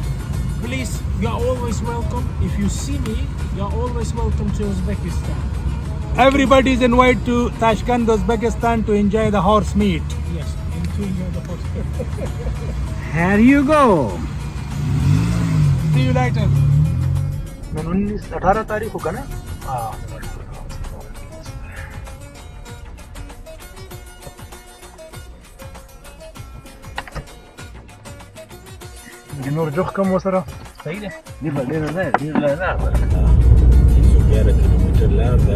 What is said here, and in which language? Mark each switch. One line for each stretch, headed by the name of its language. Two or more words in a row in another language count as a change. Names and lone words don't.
English: Please, you are always welcome. If you see me, you are always welcome to Uzbekistan. Everybody is invited to Tashkent, Uzbekistan to enjoy the horse meat. Yes, and to enjoy the hospital. Here you go. See you later.
Urdu: 18 تاریخ ہوگا نا.
Pashto: نور جوخ کم وسره صحیح ده. ډېر کیلومتر لار ده.